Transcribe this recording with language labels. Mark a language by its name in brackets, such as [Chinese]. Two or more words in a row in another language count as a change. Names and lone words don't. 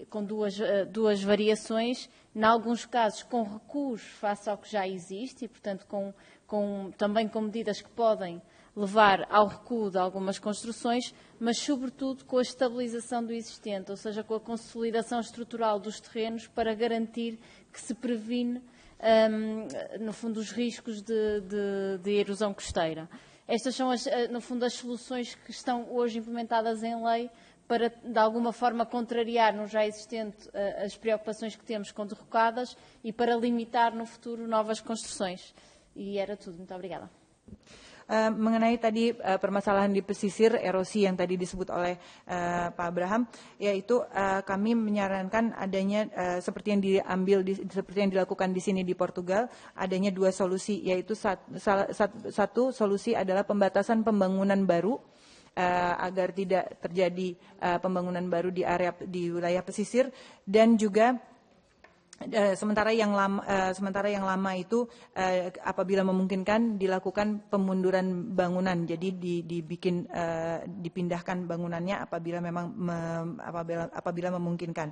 [Portuguese] com duas variações, em alguns casos com recuos face ao que já existe e, portanto, também com medidas que podem levar ao recuo de algumas construções, mas sobretudo com a estabilização do existente, ou seja, com a consolidação estrutural dos terrenos para garantir que se previne, no fundo, os riscos de erosão costeira. Estas são, no fundo, as soluções que estão hoje implementadas em lei para, de alguma forma, contrariar no já existente as preocupações que temos com derrocadas e para limitar no futuro novas construções. E era tudo. Muito obrigada. [Indonesian] Mengenai tadi permasalahan di pesisir, erosi yang tadi disebut oleh Pak Abraham, yaitu kami menyarankan adanya seperti yang dilakukan di sini di Portugal, adanya dua solusi, yaitu satu solusi adalah pembatasan pembangunan baru agar tidak terjadi pembangunan baru di wilayah pesisir, dan juga sementara yang lama itu apabila memungkinkan dilakukan pemunduran bangunan, jadi dipindahkan bangunannya apabila memungkinkan.